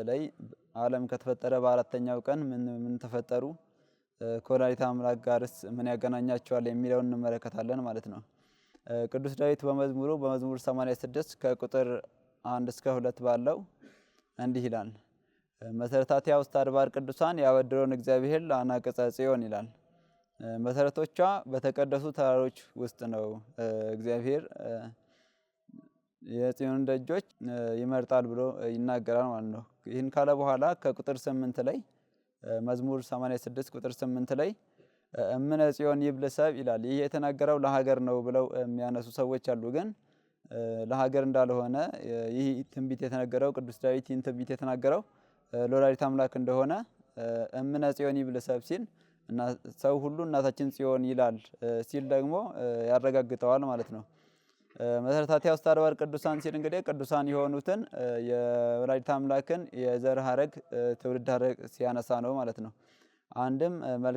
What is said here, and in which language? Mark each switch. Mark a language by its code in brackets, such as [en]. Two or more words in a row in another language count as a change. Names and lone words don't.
[am] ላይ ዓለም ከተፈጠረ በአራተኛው ቀን ምን ተፈጠሩ ከወላዲተ አምላክ ጋርስ ምን ያገናኛቸዋል የሚለውን እንመለከታለን ማለት ነው። ቅዱስ ዳዊት በመዝሙር 86 ከቁጥር 1 እስከ 2 ባለው እንዲህ ይላል። [gez] መሰረታቲያ ውስተ አድባር ቅዱሳን ያበድረውን እግዚአብሔር ለአናቅጸ ጽዮን [am] ይላል። መሰረቶቿ በተቀደሱ ተራሮች ውስጥ ነው። እግዚአብሔር የጽዮን ደጆች ይመርጣል ብሎ ይናገራል ማለት ነው። ይህን ካለ በኋላ ከቁጥር 8 ላይ መዝሙር 86 ቁጥር 8 ላይ [gez] እምነ ጽዮን ይብል ሰብ [am] ይላል። ይህ የተናገረው ለሀገር ነው ብለው የሚያነሱ ሰዎች አሉ። ግን ለሀገር እንዳልሆነ ይህ ትንቢት የተነገረው ቅዱስ ዳዊት ይህን ትንቢት የተናገረው ለወላዲተ አምላክ እንደሆነ [gez] እምነ ጽዮን ይብል ሰብ [am] ሲል እና ሰው ሁሉ እናታችን ጽዮን ይላል ሲል ደግሞ ያረጋግጠዋል ማለት ነው። [gez] መሰረታቲያ ውስተ አድባር ቅዱሳን [am] ሲል እንግዲህ ቅዱሳን የሆኑትን የወላዲተ አምላክን የዘር ሐረግ ትውልድ ሐረግ ሲያነሳ ነው ማለት ነው። አንድም መልካ